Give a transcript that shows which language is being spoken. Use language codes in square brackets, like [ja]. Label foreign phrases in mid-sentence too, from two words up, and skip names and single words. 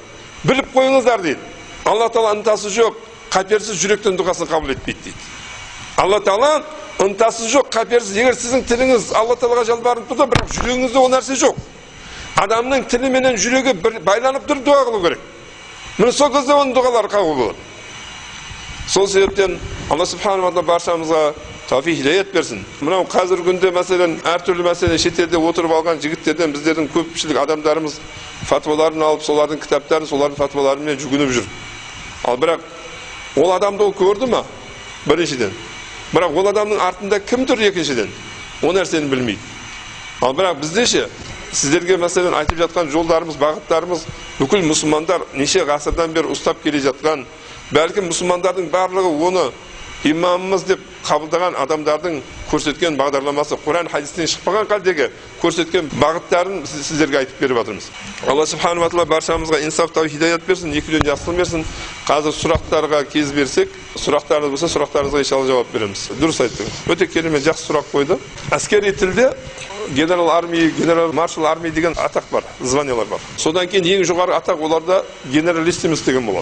[kk] Біліп қойыңыздар дейді. Алла Тағала ынтасы жоқ, қаперсіз жүректен дұғасын қабыл етпейді дейді. Алла Тағала ынтасы жоқ, қаперсіз, егер сіздің тіліңіз Алла Тағалаға жалбарынып тұрса, бірақ жүрегіңізде ол нәрсе жоқ. Адамның тілі менен жүрегі байланып тұрып дұға қылу керек. Міне сол кезде оның дұғалары қабыл болады. Сол себептен [ar] الله سبحانه وتعالى [kk] баршамызға тауфиқ хидаят берсін. Мынау қазіргі күнде мәселен әртүрлі мәселе шетелде отырып алған жігіттерден біздердің көпшілік адамдарымыз фатваларын алып, солардың кітаптарын, солардың фатваларымен жүгініп жүр. Ал бірақ ол адамды ол көрді ма? Біріншіден. Бірақ ол адамның артында кім тұр екіншіден? О нәрсені білмейді. Ал бірақ бізде сіздерге мәселен айтып жатқан жолдарымыз, бағыттарымыз бүкіл мұсылмандар неше ғасырдан бері ұстап келе жатқан, бәлкім мұсылмандардың барлығы оны имамымыз деп қабылдаған адамдардың көрсеткен бағдарламасы, Құран хадистен шықпаған қалдегі көрсеткен бағыттарын сіздерге айтып беріп жатырмыз. [ar] الله سبحانه وتعالى [kk] баршамызға инсаф тауфиқ хидаят берсін, екеуден жақсылық берсін. Қазір сұрақтарға кез берсек, сұрақтарыңыз болса, сұрақтарыңызға иншалла жауап береміз. Дұрыс айттыңыз. Өте керемет, жақсы сұрақ қойды. Әскери тілде генерал маршал армия деген атақ бар, званиялар бар. Содан кейін ең жоғары атақ оларда генералиссимус деген болады.